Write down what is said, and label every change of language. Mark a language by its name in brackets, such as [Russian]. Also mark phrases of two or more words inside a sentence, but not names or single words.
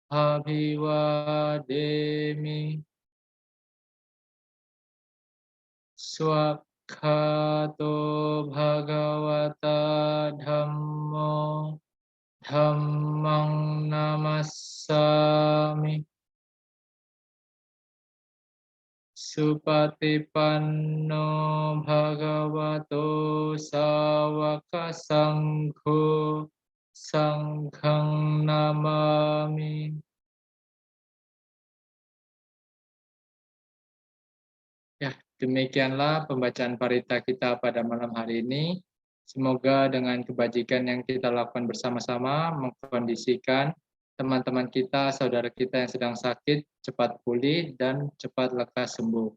[Pali] Abhivademi Swakhato Bhagavata Dhammo Dhammang Namassami Supatipanno Bhagavato Sawaka Sangho Sanghang Namami. [Indonesian] Ya, demikianlah pembacaan parita kita pada malam hari ini. Semoga dengan kebajikan yang kita lakukan bersama-sama mengkondisikan teman-teman kita, saudara kita yang sedang sakit cepat pulih dan cepat lekas sembuh.